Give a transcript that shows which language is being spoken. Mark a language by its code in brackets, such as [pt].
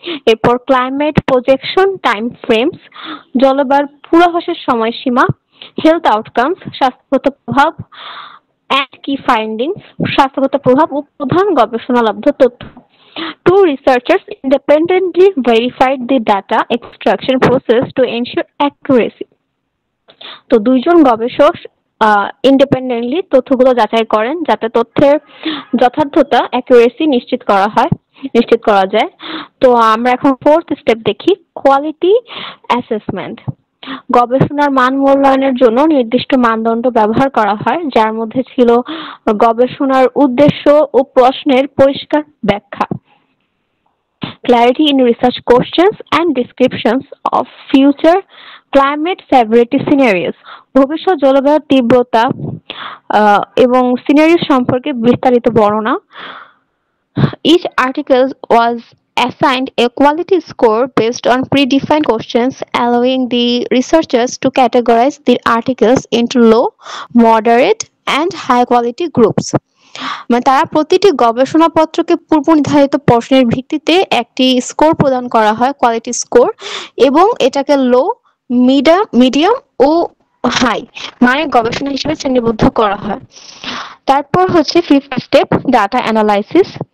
[bn] এরপর climate projection time frames, জলবায়ুর পূর্বাভাসের সময়সীমা, হেলথ আউটকামস, স্বাস্থ্যগত প্রভাব [en] and key findings, [bn] স্বাস্থ্যগত প্রভাব ও প্রধান গবেষণালব্ধ তথ্য। [en] Two researchers independently verified the data extraction process to ensure accuracy. [bn] তো দুইজন গবেষক ইন্ডিপেন্ডেন্টলি তথ্যগুলো যাচাই করেন যাতে তথ্যের যথার্থতা অ্যাকুরেসি নিশ্চিত করা যায়। তো আমরা এখন ফোর্থ স্টেপ দেখি, কোয়ালিটি অ্যাসেসমেন্ট। গবেষণার মান মূল্যায়নের জন্য নির্দিষ্ট মানদণ্ড ব্যবহার করা হয় যার মধ্যে ছিল গবেষণার উদ্দেশ্য ও প্রশ্নের পরিষ্কার ব্যাখ্যা, [en] clarity in research questions and descriptions of future climate severity scenarios, [bn] ভবিষ্যৎ জলবায়ুর তীব্রতা এবং সিনারিও সম্পর্কে বিস্তারিত বর্ণনা। [en] Each article was assigned a quality score based on predefined questions, allowing the researchers to categorize the articles into low, moderate, and high quality groups. [bn] মানে তারা প্রতিটি গবেষণাপত্রকে পূর্ব নির্ধারিত প্রশ্নের ভিত্তিতে একটি স্কোর প্রদান করা হয়, কোয়ালিটি স্কোর, এবং এটাকে লো, মিডিয়াম ও হাই মানে গবেষণা হিসেবে শ্রেণীবদ্ধ করা হয়। তারপর হচ্ছে ফিফথ স্টেপ, ডাটা অ্যানালাইসিস।